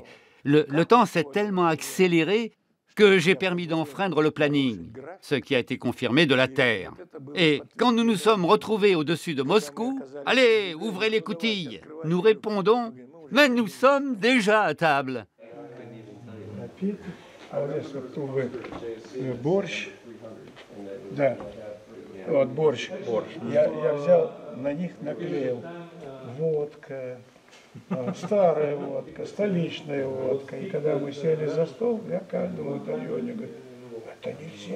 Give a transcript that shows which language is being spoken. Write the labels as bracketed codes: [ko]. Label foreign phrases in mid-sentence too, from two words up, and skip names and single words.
[fr] Le temps s'est tellement accéléré que j'ai permis d'enfreindre le planning, ce qui a été confirmé de la Terre. Et quand nous nous sommes retrouvés au-dessus de Moscou, « Allez, ouvrez les coutilles !» Nous répondons, « Mais nous sommes déjà à table !» [ru] А вот здесь вот тубы борщ. Да, вот борщ. Я взял, на них наклеил водка, старая водка, столичная водка. И когда мы сели за стол, я каждому даю, они говорят, Это нельзя.